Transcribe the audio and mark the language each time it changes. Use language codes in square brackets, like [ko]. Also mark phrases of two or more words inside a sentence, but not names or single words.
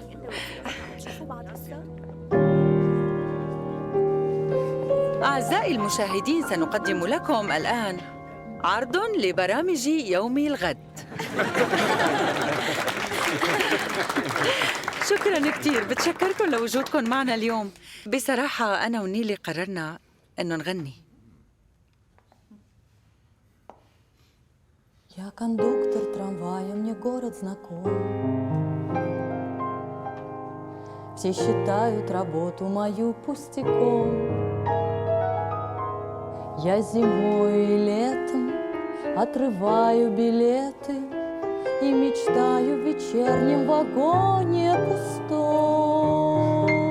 [ar] أعزائي المشاهدين، سنقدم لكم الآن عرض لبرامج يوم الغد. شكراً كتير، بتشكركم لوجودكم معنا اليوم. بصراحة أنا ونيلي قررنا إنه نغني. [ru] Я кондуктор трамвая, мне город знаком. Все считают работу мою пустяком. Я зимой и летом отрываю билеты и мечтаю в вечернем вагоне пустом.